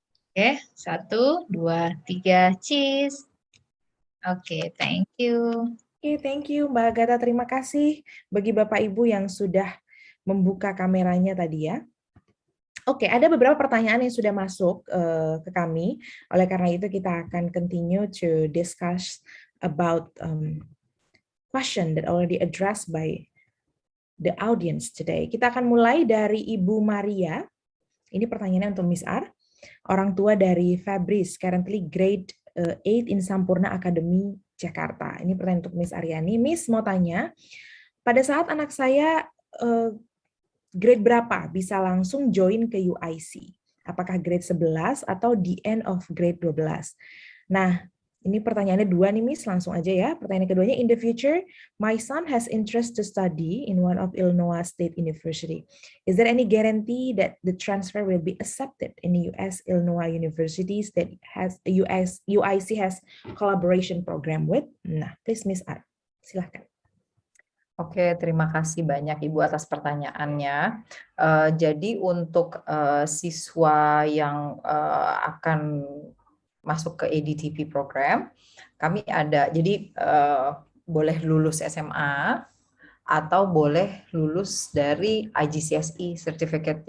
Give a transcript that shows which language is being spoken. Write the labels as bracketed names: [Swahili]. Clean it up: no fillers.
[English] Oke, 1, 2, 3, cheese. Oke, thank you. [Indonesian] Oke, thank you Mbak Agatha. Terima kasih bagi Bapak Ibu yang sudah membuka kameranya tadi ya. Oke, ada beberapa pertanyaan yang sudah masuk ke kami. Oleh karena itu kita akan [English] continue to discuss about question that already addressed by the audience today. [Indonesian] Kita akan mulai dari Ibu Maria. Ini pertanyaannya untuk Miss Ar. Orang tua dari [English] Fabrice, currently grade 8 in Sampurna Academy, Jakarta. [Indonesian] Ini pertanyaan untuk Miss Aryani. Miss mau tanya, pada saat anak saya grade berapa bisa langsung join ke UIC? Apakah grade 11 atau [English] the end of grade 12? [Indonesian] Nah, ini pertanyaannya dua nih Miss, langsung aja ya. Pertanyaan keduanya, [English] in the future, my son has interest to study in one of Illinois State University. Is there any guarantee that the transfer will be accepted in the US Illinois universities that has UIC has collaboration program with? [Indonesian] Nah, [English] please [Indonesian] Miss Ar, silahkan. Oke, terima kasih banyak Ibu atas pertanyaannya. Jadi untuk siswa yang akan masuk ke ADTP program, kami ada, jadi boleh lulus SMA atau boleh lulus dari IGCSE certificate.